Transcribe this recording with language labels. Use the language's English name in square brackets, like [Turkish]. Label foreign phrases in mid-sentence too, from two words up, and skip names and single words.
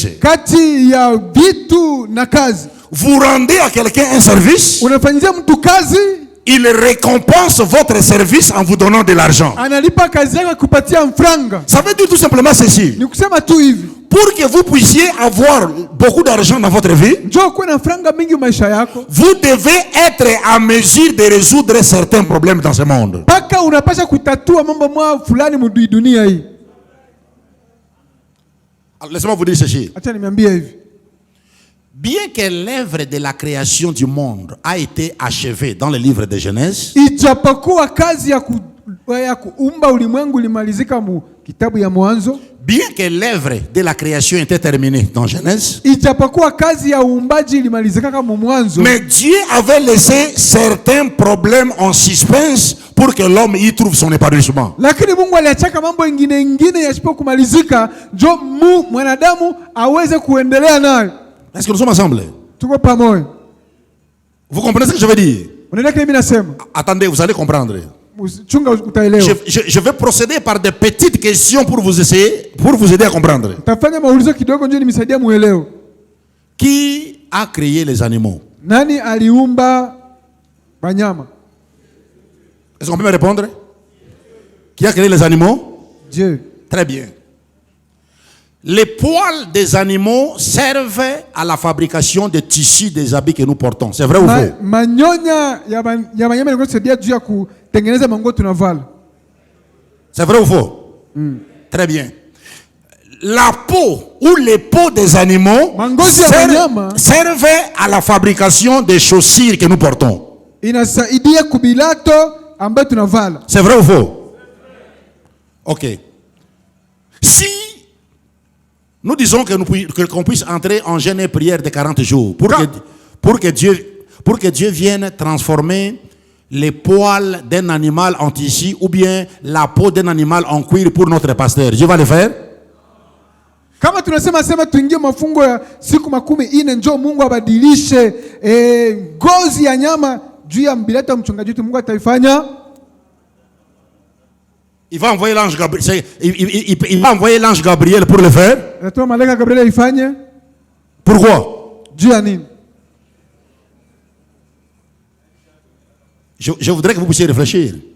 [Swahili] kati ya vitu na kazi. [French] Vous rendez à quelqu'un un service, [Swahili] Unafanyia mtu kazi, [French] il récompense votre service en vous donnant de l'argent. [Swahili] analipa kazi yake kupatia franga. [French] Ça veut dire tout simplement ceci. [Swahili] Ni kusema tu hivi, [French] Pour que vous puissiez avoir beaucoup d'argent dans votre vie, [Swahili] njoo kuwe na franga mingi maisha yako, [French] vous devez être à mesure de résoudre certains problèmes dans ce monde. [Swahili] paka unapasha kutatua mambo mwa fulani dunia hii. [French] Alors, laissez-moi vous dire ceci. [Swahili] Acha niambie hivi, [French] Bien que l'œuvre de la création du monde a été achevée dans le livre de Genèse, [Swahili] ijapokuwa kazi ya kuumba ulimwengu limalizika mu kitabu ya Mwanzo, [French] bien que l'œuvre de la création était terminée dans Genèse, [Swahili] ijapokuwa kazi ya uumbaji limalizika kama Mwanzo, [French] mais Dieu avait laissé certains problèmes en suspense pour que l'homme y trouve son épanouissement. [Swahili] lakini Mungu aliachaka mambo ingine yasipo kumalizika njo mwanadamu aweze kuendelea nayo. [French] Est-ce que nous sommes ensemble? [Swahili] Tuko pamoja. [French] Vous comprenez ce que je veux dire? [Swahili] Unaelewa kile mimi nasema? [French] Attendez, vous allez comprendre. [Swahili] Chunga utaelewa. [French] Je vais procéder par des petites questions pour vous aider à comprendre. [Swahili] Tafanya maulizo kidogo ndio nimsaidia muelewe. [French] Qui a créé les animaux? [Swahili] Nani aliumba wanyama? [French] Est-ce qu'on peut me répondre? Qui a créé les animaux? Dieu. Très bien. Les poils des animaux servent à la fabrication des tissus des habits que nous portons. C'est vrai ou faux? [Swahili] Manyonya ya wanyama yanasaidia juu ya kutengeneza manguo tunavala. [French] C'est vrai ou faux? Très bien. La peau ou les peaux des animaux servent à la fabrication des chaussures que nous portons. [Swahili] Inasaidia kubilato ambayo tunavala. [French] C'est vrai ou faux? Ok. Si nous disons qu'on puisse entrer en jeûne et prière de 40 jours pour que Dieu vienne transformer les poils d'un animal en tissu ou bien la peau d'un animal en cuir pour notre pasteur, Dieu va le faire? [Swahili] Kama tunasema tuingie mafungo ya siku 40 njoo Mungu abadilishe ngozi ya nyama juu ya mbilato mchungaji wetu, Mungu ataifanya. [French] Il va envoyer l'ange Gabriel. Il va envoyer l'ange Gabriel pour le faire. Pourquoi? Je voudrais que vous puissiez réfléchir.